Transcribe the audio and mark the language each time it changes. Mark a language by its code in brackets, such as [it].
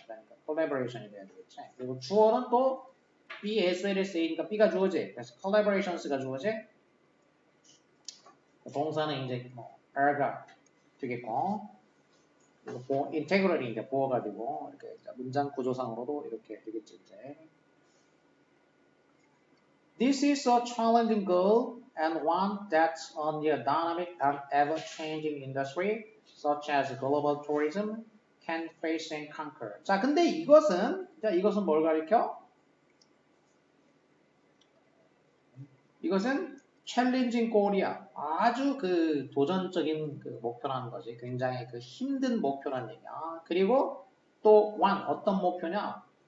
[ko] 그러니까 컬래버레이션이 돼야 되겠지. 그리고 주어는 또 B, S, L, S, A니까 B가 주어지. 그래서 collaborations가 주어지. 동사는 이제 뭐 R가 되겠고 그리고 integral이 이제 보어가 되고 이렇게 문장 구조상으로도 이렇게 되겠지 이제. [en] This is a challenging goal and one that's on the dynamic and ever-changing industry such as global tourism can face and conquer. [ko] 자, 근데 이것은 뭘 가리켜? 이것은 챌린징 골이야. 아주 그 도전적인 그 목표라는 거지. 굉장히 그 힘든 목표라는 얘기야. 그리고 또 어떤 목표냐?